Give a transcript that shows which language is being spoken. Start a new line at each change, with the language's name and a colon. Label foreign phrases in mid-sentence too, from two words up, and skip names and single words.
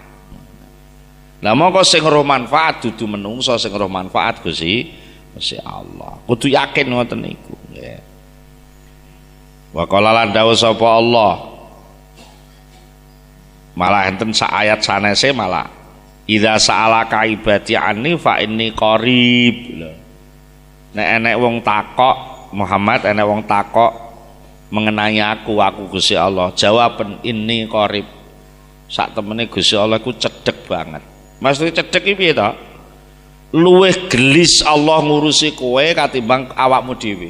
Javanese: Lah mongko sing roh manfaat dudu menungso, sing roh manfaat Gusti Allah. Kudu yakin ngoten niku nggih.
Arabic: وقال
Javanese: lan dawuh sapa Allah. Malah enten sak ayat sanese malah
Arabic: إذا سألك عبادي عني فإني قريب.
Javanese: Nek enek wong takok Muhammad, enek wong takok mengenai aku Gusti Allah, jawaban
Arabic: إني قريب.
Javanese: Sak temene Gusti Allah ku cedhek banget. Maksudnya cedhek iki piye to? Luwih gelis Allah ngurusi kowe katimbang awakmu dhewe.